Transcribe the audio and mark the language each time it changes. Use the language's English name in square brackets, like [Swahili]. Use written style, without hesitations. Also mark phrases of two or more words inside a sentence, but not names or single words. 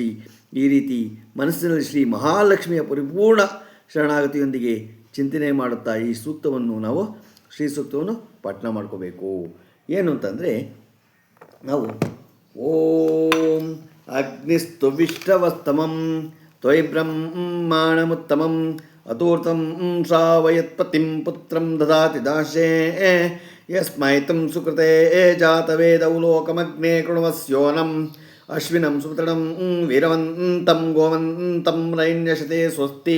[Kannada] ಈ ರೀತಿ ಮನಸ್ಸಿನಲ್ಲಿ ಶ್ರೀ ಮಹಾಲಕ್ಷ್ಮಿಯ ಪರಿಪೂರ್ಣ ಶರಣಾಗತಿಯೊಂದಿಗೆ ಚಿಂತನೆ ಮಾಡುತ್ತಾ ಈ ಸೂಕ್ತವನ್ನು ನಾವು ಶ್ರೀ ಸೂಕ್ತವನ್ನು ಪಠಣ ಮಾಡ್ಕೋಬೇಕು. ಏನು ಅಂತಂದರೆ, ನಾವು [Sanskrit] ಓಂ ಅಗ್ನಿಸ್ತು ವಿಶ್ರವಸ್ತಮಂ ತ್ವಯಿ ಬ್ರಹ್ಮಾಣಮುತ್ತಮಂ ಅತೂರ್ತಂ ಶ್ರಾವಯತ್ಪತಿಂ ಪುತ್ರಂ ದದಾತಿ ದಾಶೇ ಯಸ್ಮೈ ತಂ ಸುಕೃತೆ ಜಾತವೇದೌ ಲೋಕಮಗ್ನೇ ಕೃಣವಸ್ಯೋನಂ ಅಶ್ವಿನಂ ಸುತೃಣಂ ವೀರವಂತಂ ಗೋವಂತಂ ರೈಣ್ಯಶತೆ ಸ್ವಸ್ತಿ.